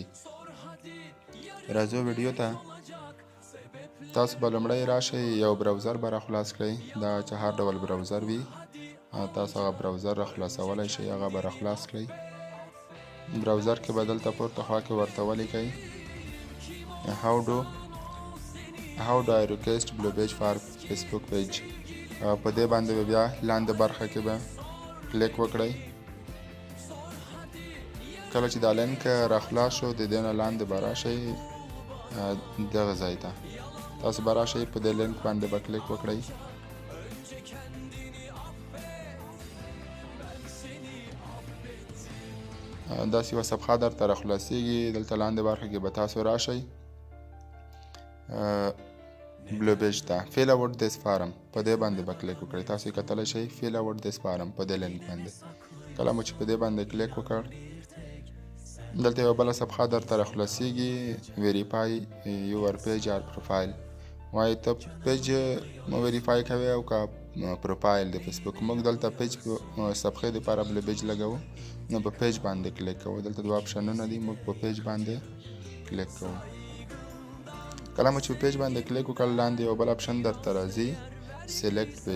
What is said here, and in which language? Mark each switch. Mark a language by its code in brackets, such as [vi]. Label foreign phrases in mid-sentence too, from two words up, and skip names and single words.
[ps] راځو ویډیو ته. تاسو به لومړی راشئ، یو براوزر به راخلاص کړئ. دا چې هر ډول براوزر وي تاسو هغه براوزر راخلاصولی شئ، هغه به راخلاص کړئ. براوزر کې به دلته پورته خوا کې ورته ولیکئ [en] how do I request blue page for Facebook page. [ps] په دې باندې به بیا لاندې برخه کې به کلیک وکړئ. کله چې دا لینک راخلاص شو د دې نه لاندې به راشئ دغه ځای ته، تاسو به راشئ په دې لینک باندې به کلیک وکړئ. داسې یوه صفحه درته راخلاصیږي. دلته لاندې برخه کې به تاسو راشئ [en] blue page [ps] ته [en] fill out this form [ps] په دې باندې به کلیک وکړئ. تاسو یې کتلی شئ [en] fill out this form [ps] په دې لینک باندې. کله مو چې په دې باندې کلیک وکړ دلته یوه بله صفحه درته راخلاصیږي [en] verify your page or profile. [ps] وایي ته [en] page verify [ps] کوې او که پروفایل د فیسبوک. موږ دلته پیج صفحې دپاره [en] blue page [ps] لګوو نو په پیج باندې کلیک کوو. دلته دوه اپشنونه دي، موږ په پیج باندې کلیک کوو. کله مو چې په پیج باندې کلیک وکړ لاندې یو بل اپشن درته راځي [en] select page.